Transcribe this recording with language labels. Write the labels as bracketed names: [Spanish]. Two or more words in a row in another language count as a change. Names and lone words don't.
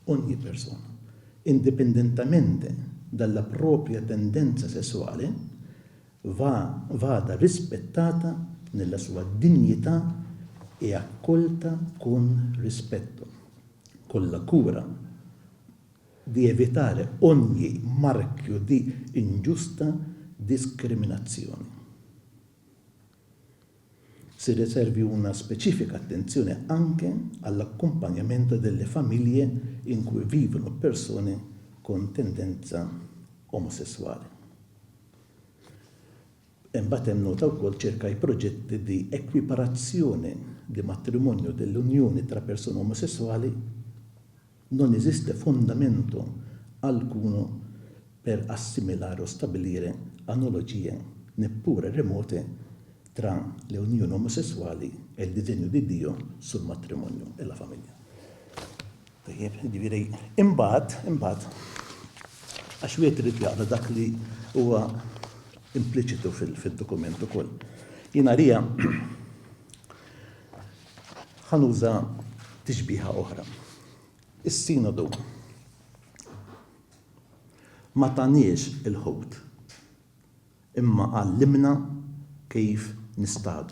[Italian] indipendentemente dalla propria tendenza sessuale, vada rispettata nella sua dignità e accolta con rispetto, con la cura di evitare ogni marchio di ingiusta discriminazione. Si riservi una specifica attenzione anche all'accompagnamento delle famiglie in cui vivono persone con tendenza omosessuale. [Maltese] Imbagħad hemm nota wkoll ċerka proġetti [Italian] di equiparazione di matrimonio dell'unione tra persone omosessuali. Non esiste fondamento alcuno per assimilare o stabilire analogie, neppure remote, tra le unioni omosessuali e il disegno di Dio sul matrimonio e la famiglia. Direi, [Maltese] imbagħad, għax wieħed irid jaqra dak li huwa impliċitu fil-dokument ukoll. Jiena rija ħanuża tixbiħa oħra. Is-sinodu ma taniex il-ħut, imma għallimna kif nistadu.